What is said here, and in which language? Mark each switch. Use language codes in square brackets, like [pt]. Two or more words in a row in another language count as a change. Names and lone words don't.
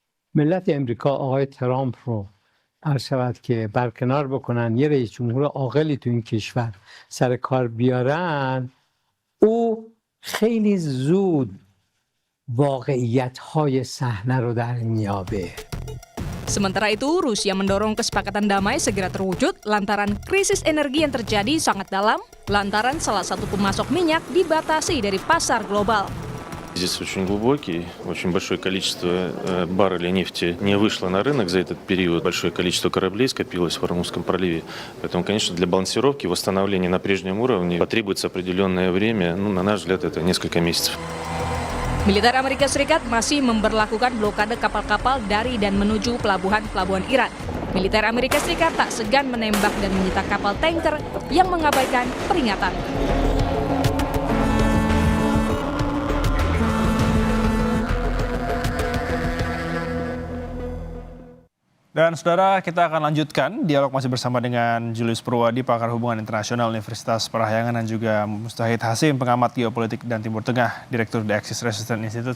[fa] ملت امریکا آقای ترامپ رو عرض شود که برکنار بکنن، یه رئیس جمهور عاقلی تو این کشور سر کار بیارن، او خیلی زود واقعیت‌های صحنه رو در میابه. [id] Sementara itu, Rusia mendorong kesepakatan damai segera terwujud lantaran krisis energi yang terjadi sangat dalam, lantaran salah satu pemasok minyak dibatasi dari pasar global. [ru] Кризис очень глубокий, очень большое количество баррелей нефти не вышло на рынок за этот период, большое количество кораблей скопилось в Ормузском проливе. Поэтому, конечно, для балансировки, восстановления на прежнем уровне потребуется определенное время, на наш взгляд, это несколько месяцев. [id] Militer Amerika Serikat masih memberlakukan blokade kapal-kapal dari dan menuju pelabuhan-pelabuhan Iran. Militer Amerika Serikat tak segan menembak dan menyita kapal tanker yang mengabaikan peringatan. Dan saudara, kita akan lanjutkan dialog masih bersama dengan Julius Purwadi, pakar hubungan internasional Universitas Parahyangan, dan juga Mustahid Hasim, pengamat geopolitik dan Timur Tengah, Direktur The Axis Resistance Institute.